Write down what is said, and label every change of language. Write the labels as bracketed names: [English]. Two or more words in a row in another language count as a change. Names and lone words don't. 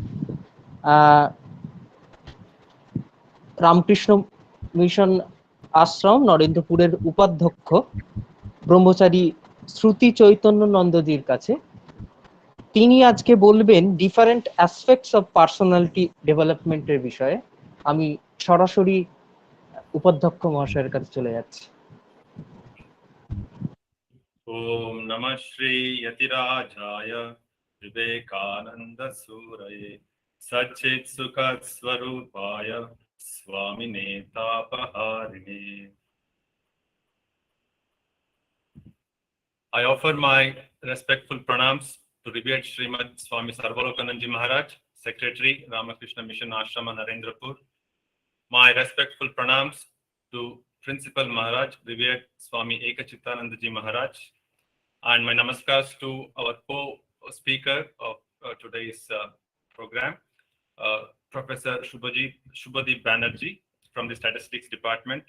[Bangla] রামকৃষ্ণ মিশন আশ্রম নরেন্দ্রপুরের উপাধ্যক্ষ ব্রহ্মচারী শ্রুতি চৈতন্য নন্দজির কাছে। তিনি আজকে বলবেন [English] Different Aspects of Personality Development [Bangla] বিষয়ে। আমি সরাসরি উপাধ্যক্ষ মহাশয়ের কাছে চলে যাচ্ছি। [Sanskrit] ओम नमः श्री यतिराजाय विवेकानंद सूरये सच्चित् सुख स्वरूपाय स्वामिने तापहारिणे। [English] I offer my respectful pranams to Revered Srimad Swami Sarvalokanandaji Maharaj, Secretary, Ramakrishna Mission Ashrama, Narendrapur. My respectful pranams to Principal Maharaj, Revered Swami Ekachittanandaji Maharaj, and my namaskars to our co-speaker of today's program, Professor Shubhadeep Banerjee from the Statistics Department.